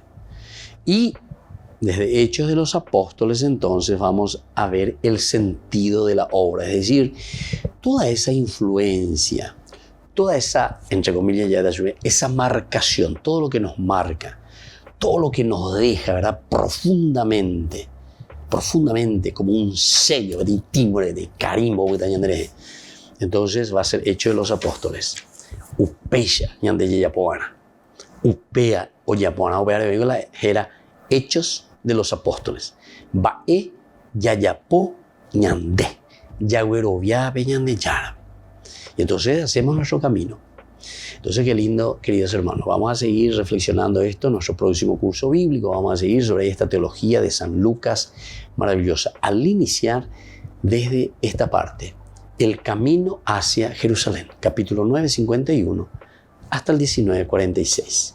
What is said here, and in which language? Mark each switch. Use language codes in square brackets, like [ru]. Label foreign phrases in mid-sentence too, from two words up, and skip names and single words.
[es] Y desde Hechos de los Apóstoles entonces vamos a ver el sentido de la obra, es decir, toda esa influencia, toda esa, entre comillas, esa marcación, todo lo que nos marca, todo lo que nos deja, ¿verdad? Profundamente, como un sello de timbre, de carimbo, entonces va a ser Hechos de los Apóstoles. [gn] Upeya, ñande yapoana. Upea o yapoana, [es] era Hechos de los Apóstoles. [gn] Bae yayapo ñande. Yagüerovia ñande yara. [es] Y entonces hacemos nuestro camino. Entonces, qué lindo, queridos hermanos. Vamos a seguir reflexionando esto en nuestro próximo curso bíblico. Vamos a seguir sobre esta teología de San Lucas maravillosa. Al iniciar desde esta parte, el camino hacia Jerusalén, capítulo 9, 51, hasta el 19, 46.